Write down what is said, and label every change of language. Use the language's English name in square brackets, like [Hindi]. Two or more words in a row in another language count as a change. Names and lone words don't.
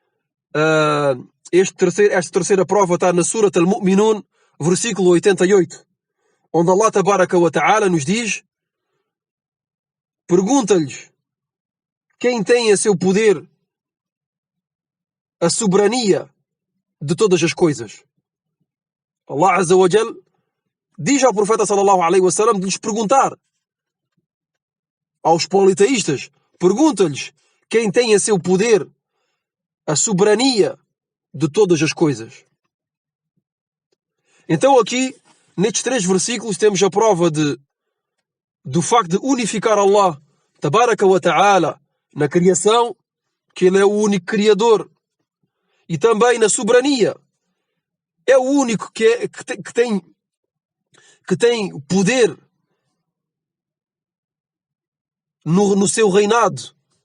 [Portuguese] Esta terceira prova está na Surat Al-Mu'minun, versículo 88, onde [Arabic] الله تبارك وتعالى [Portuguese] nos diz: pergunta-lhes quem tem a seu poder a soberania de todas as coisas. [Arabic] الله عز وجل [Portuguese] diz ao profeta [Arabic] صلى الله عليه وسلم [Portuguese] de lhes perguntar. Aos politeístas, pergunta-lhes quem tem a seu poder a soberania de todas as coisas. Então aqui, nestes três versículos, temos a prova do facto de unificar [Arabic] الله تبارك وتعالى [Portuguese] na criação, que Ele é o único Criador, e também na soberania, é o único que tem poder no seu reinado,